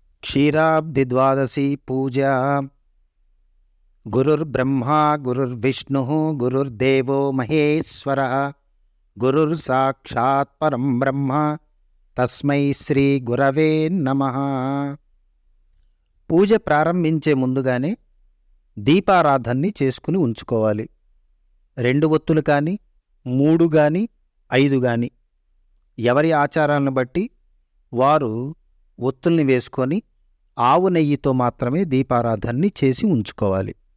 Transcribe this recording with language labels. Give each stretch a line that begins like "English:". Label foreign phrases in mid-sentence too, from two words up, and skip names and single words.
Sanskrit: क्षीराब्धि द्वादशी पूजा। गुरुर्ब्रह्मा गुरुर्विष्णुः गुरुर्देवो महेश्वरः गुरुर्साक्षात् परं ब्रह्म తస్మై శ్రీ గురవే నమః.
Telugu: పూజ ప్రారంభించే ముందుగానే దీపారాధనని చేసుకుని ఉంచుకోవాలి. 2 ఒత్తులు కానీ 3 కానీ 5 కానీ ఎవరి ఆచారాలను బట్టి వారు ఒత్తుల్ని వేసుకొని ఆవు నెయ్యితో మాత్రమే దీపారాధనని చేసి ఉంచుకోవాలి.